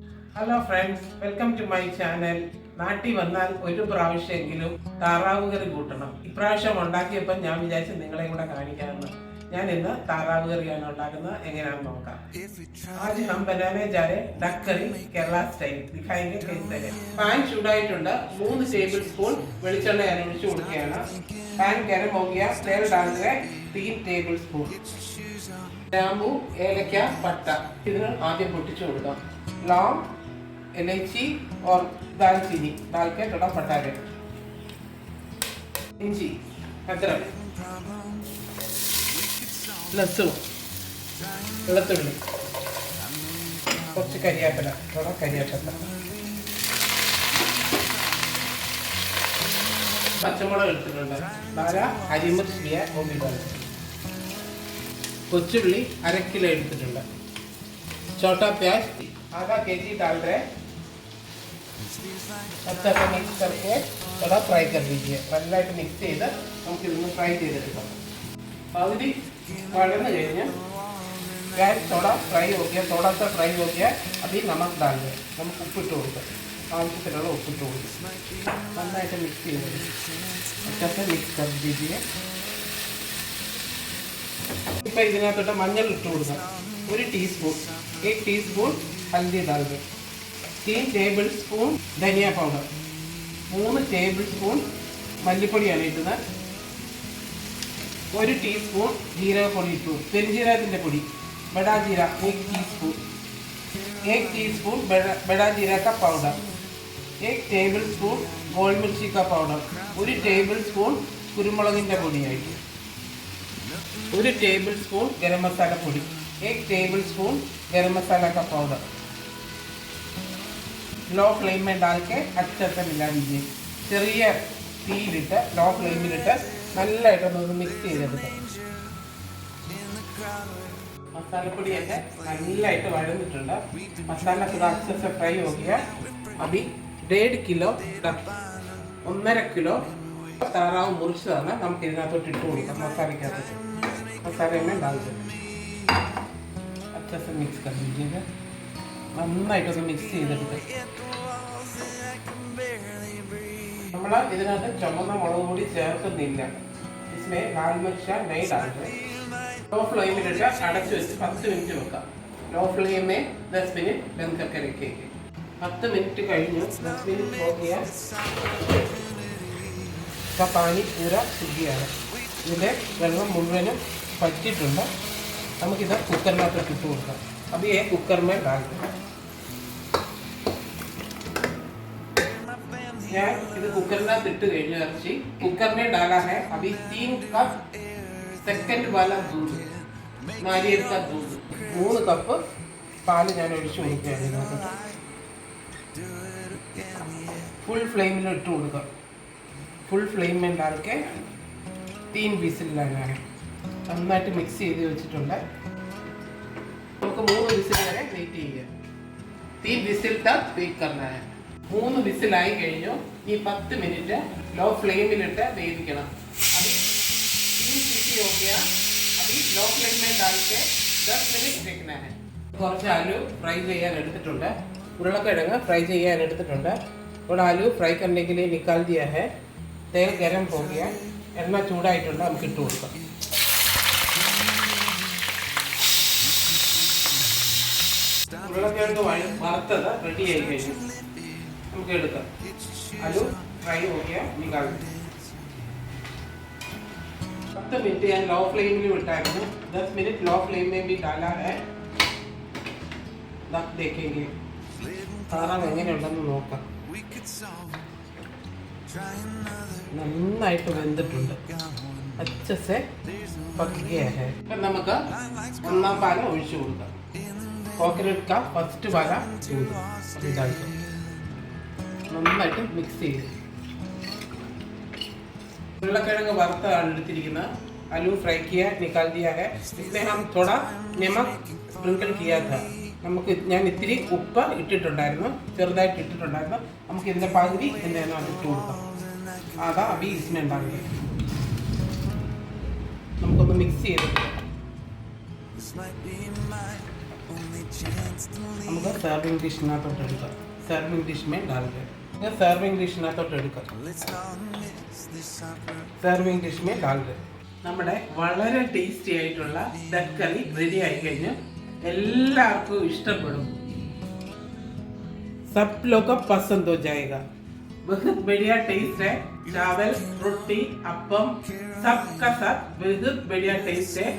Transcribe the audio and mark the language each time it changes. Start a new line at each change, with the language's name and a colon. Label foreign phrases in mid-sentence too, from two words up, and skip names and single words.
English: Hello friends, welcome to my channel.
Malayalam: നാട്ടിൽ വന്നാൽ ഒരു പ്രാവശ്യമെങ്കിലും താറാവ് കറി കൂട്ടണം. ഇപ്രാവശ്യം ഉണ്ടാക്കിയപ്പോൾ ഞാൻ വിചാരിച്ചു നിങ്ങളെ കൂടെ കാണിക്കാമെന്ന്. ഞാൻ ഇന്ന് താറാവ് കറിയാണ് ഉണ്ടാക്കുന്നത്. എങ്ങനെയാണെന്ന് നോക്കാം.
Hindi: ആദ്യം हम बनाने जा रहे
English: duck curry
Hindi: केरला स्टाइल दिखाएंगे कैसे.
Malayalam: പാൻ ചൂടായിട്ടുണ്ട്. 3 ടേബിൾ സ്പൂൺ വെളിച്ചെണ്ണ ഞാൻ ഒഴിച്ചു കൊടുക്കുകയാണ്.
Hindi: പാൻ ഗരം हो गया, तेल डाल रहे 3 ടേബിൾ സ്പൂൺ.
Malayalam: ഗ്രാമ്പു, ഏലക്ക, പട്ട ഇതിന് ആദ്യം പൊട്ടിച്ചു കൊടുക്കാം.
Hindi: लौंग, इलायची और दालचीनी डाल के थोड़ा पटा लें. इंजी, अदरक, लहसुन,
Malayalam: വെളുത്തുള്ളി, കുറച്ച് കരിയാപ്പില, थोड़ा കരിയാപ്പില, പച്ചമുളക് എടുത്തിട്ടുണ്ട്.
Hindi: 4 हरी मिर्च लिया वो भी डाल.
Malayalam: കൊച്ചുള്ളി 1/2 കിലോ എടുത്തിട്ടുണ്ട്.
Hindi: छोटा प्याज आधा केजी डाल रहे. अच्छा से मिक्स करके थोड़ा फ्राई कर लीजिए.
Malayalam: നല്ലതായിട്ട് മിക്സ് ചെയ്ത് നമുക്ക് ഇതൊന്ന് ഫ്രൈ ചെയ്തെടുക്കാം. പകുതി വഴന്ന് കഴിഞ്ഞ്
Hindi: प्याज थोड़ा फ्राई हो गया, थोड़ा सा फ्राई हो गया. अभी नमक डाल दें.
Malayalam: നമുക്ക് ഉപ്പിട്ട് കൊടുക്കാം. ആവശ്യത്തിനുള്ള ഉപ്പിട്ട് കൊടുക്കും. നന്നായിട്ട് മിക്സ് ചെയ്ത്
Hindi: अच्छा से मिक्स कर दीजिए.
Malayalam: ഇപ്പോൾ ഇതിനകത്തോട്ട് മഞ്ഞൾ ഇട്ട് കൊടുക്കാം.
Hindi: 1 ടീസ്പൂൺ. 1 ടീസ്പൂൺ हल्दी डाल दें.
Malayalam: 3 ടേബിൾ സ്പൂൺ ധനിയ പൗഡർ. 3 ടേബിൾ സ്പൂൺ മല്ലിപ്പൊടിയാണ് ഇടുന്നത്. 1 ടീസ്പൂൺ ജീരകപ്പൊടി ഇട്ടു. പെരുംജീരകത്തിൻ്റെ പൊടി
Hindi: बड़ा जीरा 1 टीस्पून. 1 टीस्पून बड़ा जीरा का पाउडर. 1 ടേബിൾ സ്പൂൺ गोल मिर्ची का पाउडर.
Malayalam: 1 ടേബിൾ സ്പൂൺ കുരുമുളകിൻ്റെ പൊടിയായിട്ട്. 1 ടേബിൾ സ്പൂൺ
Hindi: गरम मसाला
Malayalam: പൊടി.
Hindi: 1 ടേബിൾ സ്പൂൺ गरम मसाला का पाउडर.
English: low flame
Hindi: में डाल के अच्छे से मिला दीजिए.
Malayalam: ചെറിയ തീയിലിട്ട് ലോ ഫ്ലെയിമിലിട്ട് നല്ലതായിട്ടൊന്ന് മിക്സ് ചെയ്തെടുക്കാം. മസാലപ്പൊടിയൊക്കെ നല്ലതായിട്ട് വഴന്നിട്ടുണ്ട്.
Hindi: മസാല थोड़ा अच्छे से फ्राई हो गया.
Malayalam: अभी 1.5 കിലോ 1.5 കിലോ താറാവ് മുറിച്ചതാണ് നമുക്ക് ഇതിനകത്തോട്ട് ഇട്ട് കൊടുക്കാം. മസാലയ്ക്കകത്ത് മസാലയെല്ലാം
Hindi: डाल दें. अच्छे से मिक्स कर लीजिएगा.
Malayalam: നന്നായിട്ടൊന്ന് മിക്സ് ചെയ്തെടുക്കാം. നമ്മൾ ഇതിനകത്ത് ചുമന്ന മുളക് പൊടി ചേർക്കുന്നില്ല.
Hindi: इसमें लाल मिर्च नहीं डाल रहे.
English: low flame
Hindi: में
Malayalam: अടച്ചു വെച്ച് 10 മിനിറ്റ് വെക്കാം.
English: low flame
Hindi: में 10 मिनट बंद करके रखेंगे.
Malayalam: 10 മിനിറ്റ് കഴിഞ്ഞു.
Hindi: 10 मिनट हो गया. इसका पानी पूरा ശുദ്ധിയാണ്.
Malayalam: ഇതിലെ വെള്ളം മുഴുവനും പറ്റിയിട്ടുണ്ട്. നമുക്കിത് കുക്കറിനകത്ത് ഇട്ട് കൊടുക്കാം.
Hindi: अभी ये कुकर में डाल दें.
Malayalam: ഞാൻ ഇത് കുക്കറിനകത്ത് ഇട്ട് കഴിഞ്ഞ ഇറച്ചി
Hindi: कुकर में डाला है. अभी 3 कप सेकंड वाला दूध, नारियल का दूध.
Malayalam: 3 കപ്പ് പാല് ഞാൻ ഒഴിച്ചു കൊടുക്കുകയാണ്.
English: full flame
Hindi: में इट കൊടുക്കുക.
English: full flame
Hindi: में डाल के 3 വിസിൽ लाना है.
Malayalam: നന്നായിട്ട് മിക്സ് ചെയ്ത് വെച്ചിട്ടുണ്ട്. നമുക്ക് 3 വിസിൽ വരെ വെയിറ്റ് ചെയ്യാം.
Hindi: 3 വിസിൽ तक वेट करना है.
Malayalam: 3 വിസിലായി കഴിഞ്ഞു. ഈ 10 മിനിറ്റ് ലോ ഫ്ലെയിമിലിട്ട് വേവിക്കണം.
Hindi: अभी 3 सीटी हो गया. अभी
English: low flame
Hindi: में डाल के 10 मिनट रखना है.
Malayalam: കുറച്ച് ആലു ഫ്രൈ ചെയ്യാൻ എടുത്തിട്ടുണ്ട്. ഉരുളക്കിഴങ്ങ് ഫ്രൈ ചെയ്യാൻ എടുത്തിട്ടുണ്ട്. ഇവിടെ ആലു
Hindi: ഫ്രൈ करने के लिए निकाल दिया है. तेल गरम हो गया.
Malayalam: എണ്ണ ചൂടായിട്ടുണ്ട്. നമുക്ക് ഇട്ട് കൊടുക്കാം. ഉരുളക്കിഴങ്ങ് വറുത്തത് റെഡി ആയി കഴിഞ്ഞു. നമുക്ക് എടുക്കാം.
Hindi: आलू फ्राई हो गया, निकाल दें.
Malayalam: 10 मिनट ഞാൻ ലോ ഫ്ലെയിമിൽ വിട്ടായിരുന്നു.
Hindi: 10 मिनट
English: low flame
Hindi: में भी डाला है. अब देखेंगे
Malayalam: താറാവ് എങ്ങനെയുണ്ടെന്ന് നോക്കാം. നന്നായിട്ട് വെന്തിട്ടുണ്ട്.
Hindi: अच्छे से पक गया है.
Malayalam: നമുക്ക് ഒന്നാം പാല് ഒഴിച്ചു കൊടുക്കാം.
Hindi: കോക്കനട്ട് का फर्स्ट वाला दूध डाल दो.
Malayalam: നന്നായിട്ട് മിക്സ് ചെയ്ത് ഉരുളക്കിഴങ്ങ് വറുത്താണ് എടുത്തിരിക്കുന്നത്.
Hindi: आलू फ्राई किया, निकाल दिया है. इसमें हम थोड़ा नमक स्प्रिंकल किया था.
Malayalam: നമുക്ക് ഞാൻ ഇത്തിരി ഉപ്പ് ഇട്ടിട്ടുണ്ടായിരുന്നു, ചെറുതായിട്ട് ഇട്ടിട്ടുണ്ടായിരുന്നു. നമുക്ക് ഇതിൻ്റെ പകുതി ഇതിൻ്റെ ഇട്ട് കൊടുക്കാം. അതാ അബി इसमें ഉണ്ടാകുക. നമുക്കൊന്ന് മിക്സ് ചെയ്ത് നമുക്ക് സർവിങ് ഡിഷിനകത്തോട്ട് എടുക്കാം.
English: serving dish
Hindi: में डाल दे.
Malayalam: സർവിങ് ഡിഷിനകത്തോട്ട് എടുക്കാം.
English: serving dish
Hindi: में डाल दे.
Malayalam: നമ്മുടെ വളരെ ടേസ്റ്റി ആയിട്ടുള്ള
English: duck curry
Malayalam: റെഡി ആയി കഴിഞ്ഞു. എല്ലാവർക്കും ഇഷ്ടപ്പെടും.
Hindi: सब लोग को पसंद हो जाएगा. बहुत बढ़िया टेस्ट है. चावल, रोटी, अप्पम सबका साथ बहुत बढ़िया टेस्ट है.